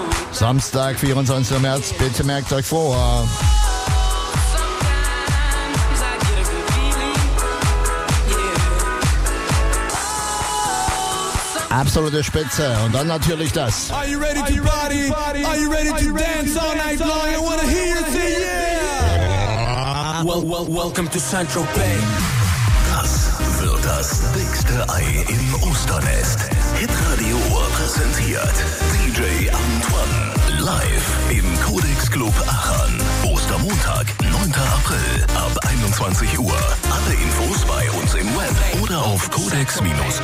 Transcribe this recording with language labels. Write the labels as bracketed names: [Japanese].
[German] Samstag, 24. März, bitte merkt euch vor. Absolute Spitze und dann natürlich das. [English] Are you ready to party? Are you ready to dance all night long? I wanna hear you say yeah! Welcome to Central Bay. [German] Das dickste Ei im Osternest. Hitradio präsentiert DJ Antoine live im Codex Club Aachen. Ostermontag, 9. April ab 21 Uhr. Alle Infos bei uns im Web oder auf codex-club.de.